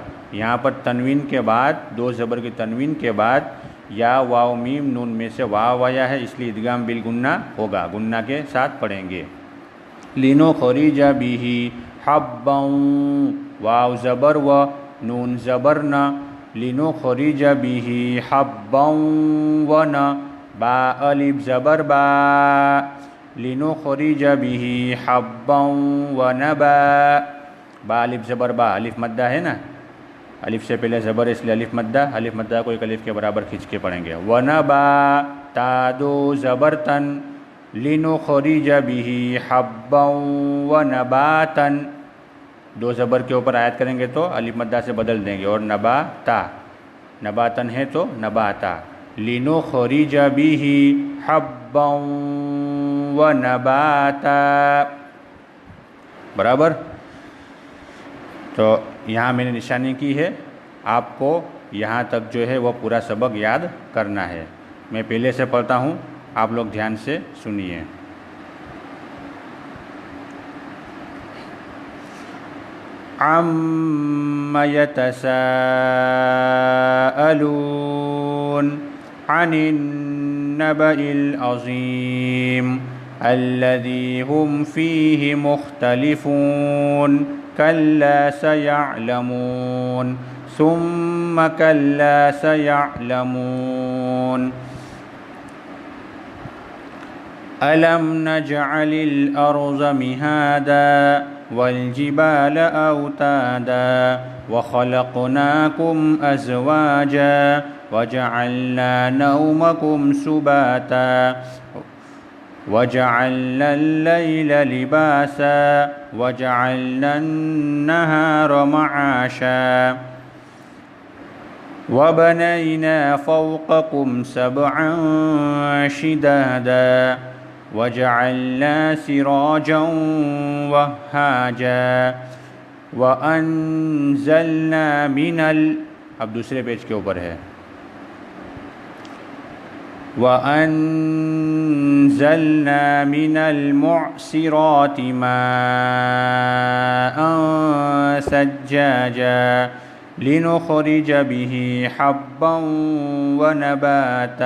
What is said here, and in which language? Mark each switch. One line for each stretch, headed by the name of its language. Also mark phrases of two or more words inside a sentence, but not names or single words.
Hindi: यहाँ पर तनवीन के बाद 2 ज़बर की तनवीन के बाद या वाव मीम नून में से वाव आया है, इसलिए इदगाम बिल गुन्ना होगा। गुन्ना के साथ पढ़ेंगे।
Arabic: لنخرج به حبا,
Hindi: वाव ज़बर व, नून ज़बर न।
Arabic: لنخرج به حبا و ن.
Hindi: बा अलिफ ज़बर बा,
Arabic: لنخرج به حبا ونبا.
Hindi: बा अलिफ ज़बर बा, अलिफ मद्दा है ना, अलिफ से पहले ज़बर इसलिए अलिफ मद्दा। अलिफ मद्दा को 1 अलिफ के बराबर खींच के पढ़ेंगे।
Arabic: ونبا
Hindi: ता 2 ज़बर तन,
Arabic: لنخرج به حبا ونباتا.
Hindi: 2 ज़बर के ऊपर आयत करेंगे तो अलिफ मद्दा से बदल देंगे और नबाता, नबातन है तो नबाता।
Arabic: لنخرج به حبا ونباتا,
Hindi: बराबर। तो यहाँ मैंने निशानी की है, आपको यहाँ तक जो है वो पूरा सबक याद करना है। मैं पहले से पढ़ता हूँ, आप लोग ध्यान से सुनिए।
Arabic: عم يتساءلون عن النبإ العظيم الذي هم فيه مختلفون كلا سيعلمون ثم كلا سيعلمون ألم نجعل الأرض مهادا والجبال أوتادا وخلقناكم أزواجا وجعلنا نومكم سباتا وجعلنا الليل لباسا وجعلنا النهار معاشا وبنينا فوقكم سبعا شدادا وجعلنا سراجا وهاجا وأنزلنا من,
Hindi: अब दूसरे पेज के ऊपर है,
Arabic: وأنزلنا من المعصرات ماء ثجاجا لنخرج به حبا ونباتا.